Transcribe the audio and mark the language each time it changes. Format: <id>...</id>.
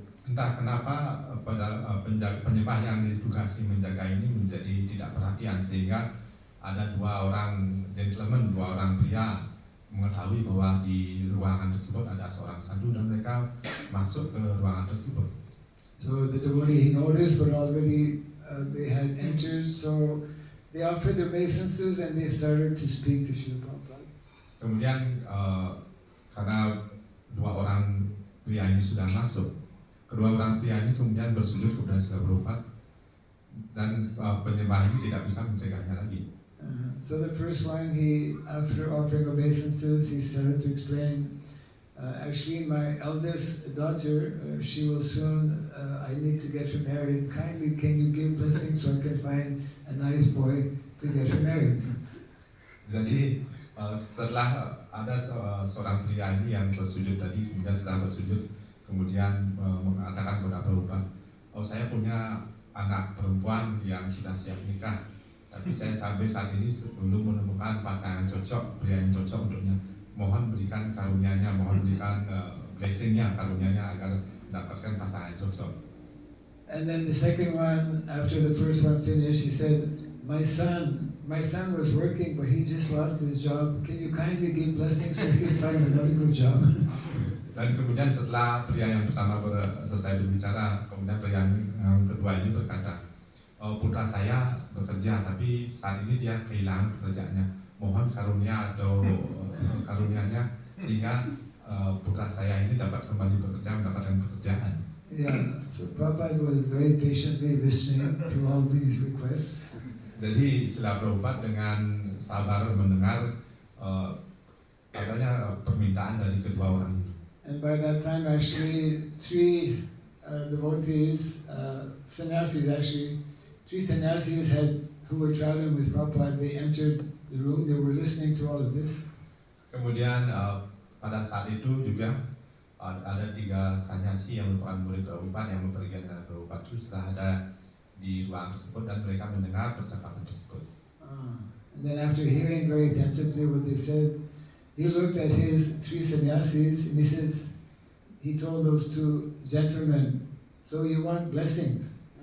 <id>Entah kenapa penyembah yang ditugasi menjaga ini menjadi tidak perhatian, sehingga ada 2 orang gentleman, 2 orang pria mengetahui bahwa di ruangan tersebut ada seorang sadhu dan mereka masuk ke ruangan tersebut.</id> <en>So the devotee noticed, but already they had entered, so they offered their obeisances and they started to speak to Srila Prabhupada.</en> <id>Kemudian karena 2 orang pria ini sudah masuk, kedua orang pria ini kemudian bersujud kepada Srila Prabhupada dan penyembah ini tidak bisa mencegahnya lagi.</id> <en>So the first one, after offering obeisances, he started to explain, actually my eldest daughter, she will soon, I need to get her married. Kindly can you give blessings so I can find a nice boy to get her married.</en> <id>Jadi setelah ada seorang pria ini yang bersujud tadi, kemudian setelah bersujud kemudian mengatakan kepada Prabhupada, saya punya anak perempuan yang sudah siap nikah, tapi saya sampai saat ini belum menemukan pasangan cocok, pria yang cocok untuknya. Mohon berikan karunia-Nya, mohon berikan blessing-nya, karunia-Nya agar mendapatkan pasangan cocok.</id> <en>And then the second one, after the first one finished, he said, my son was working but he just lost his job. Can you kindly give blessings so he can find another good job?</en> <id>Dan kemudian setelah pria yang pertama selesai berbicara, kemudian pria yang kedua ini berkata, putra saya bekerja tapi saat ini dia kehilangan pekerjaannya. Mohon karunia atau karunia-Nya sehingga putra saya ini dapat kembali bekerja, mendapatkan pekerjaan.</id> <en>Yeah, so Prabhupada was very patiently listening to all these requests.</en> <id>Jadi Srila Prabhupada dengan sabar mendengar adanya permintaan dari kedua orang ini.</id> <en>And by that time, actually, 3 devotees, sannyasis actually, 3 sannyasis who were traveling with Prabhupada, they entered the room, they were listening to all of this.</en> <id>Kemudian pada saat itu juga ada 3 sannyasi yang merupakan murid Prabhupada yang bepergian dengan Prabhupada. Itu sudah ada di ruang tersebut dan mereka mendengar percakapan tersebut.</id> <en>And then after hearing very attentively what they said, he looked at his 3 sannyasis and he told those 2 gentlemen, so you want blessings?</en>